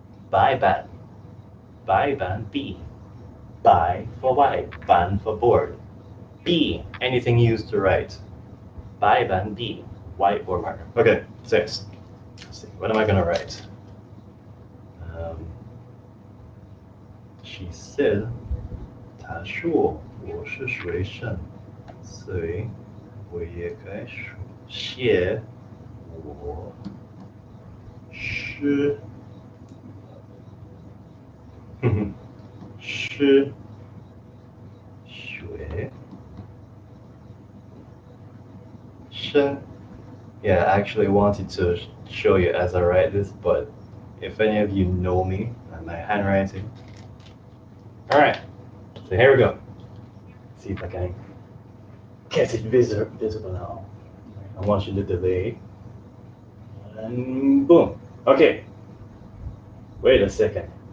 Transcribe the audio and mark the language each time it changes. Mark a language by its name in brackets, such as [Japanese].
[Chinese] 白板笔. [English] 白 for white, 板 for board. 笔, anything used to write. 白板笔, whiteboard marker. Okay, 6. Let's see, what am I going to write? She said, [Chinese] 她说我是学生，所以我也可以写我是学生. [English] Yeah, I actually wanted to show you as I write this, but if any of you know me and my handwriting. All right, so here we go. Let's see if I can get it visible now. I want you to delay. And boom. Okay. Wait a second.